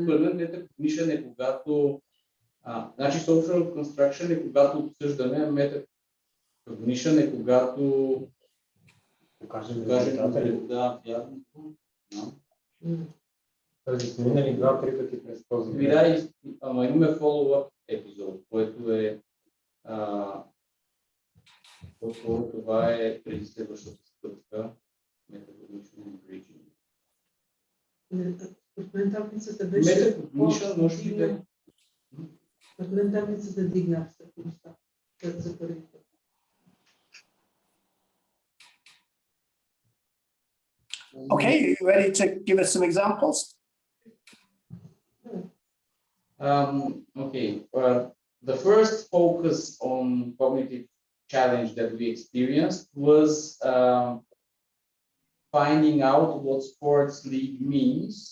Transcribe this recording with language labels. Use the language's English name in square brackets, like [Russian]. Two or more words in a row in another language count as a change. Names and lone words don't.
[Bulgarian] Metacognition е когато... Значи [English] social construction [Bulgarian] е когато обсъждаме, metacognition е когато Покажем да, вярно. Тази сме минали 2-3 пъти през този. Ама имаме follow-up епизод, което е това е преди следващата стъпка. Според мен таблицата беше... Metacognition може би да... Според мен таблицата дигна абстрактността за първи път. [English] Okay, are you ready to give us some examples? Okay, the first focus on cognitive challenge that we experienced was finding out what sports league means.